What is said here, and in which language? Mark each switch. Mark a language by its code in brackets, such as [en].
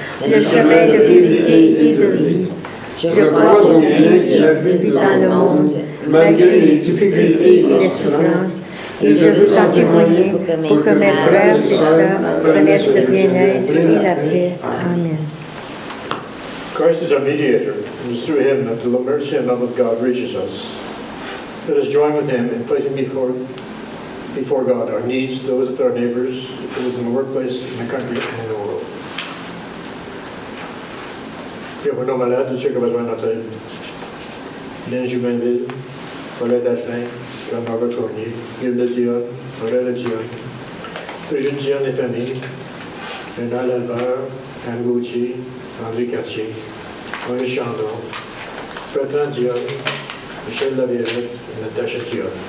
[fr] le chemin de vérité et de vie. Je crois au bien qui habite dans le monde, malgré les difficultés et les souffrances. Et je veux en témoigner pour que mes frères et sœurs connaissent le bien-être et la paix. Amen. [en] Christ is our mediator, and it's through him that the mercy and love of God reaches us. Let us join with him in placing before God our needs, those of our neighbors, those in the workplace, in the country, and in the world. [fr] Prions pour nos malades, tous ceux qui ont besoin de notre aide. Lynn Jubainville, Paulette Asselin, Jean-Marc Cornier, Gilles Dionne, Aurèle Dionne, Brigitte Dionne et famille, Renal Albert, Anne Gauthier, André Cartier, Maurice Chandon, Bertrand Dionne, Michel Laviolette, Natacha Dionne.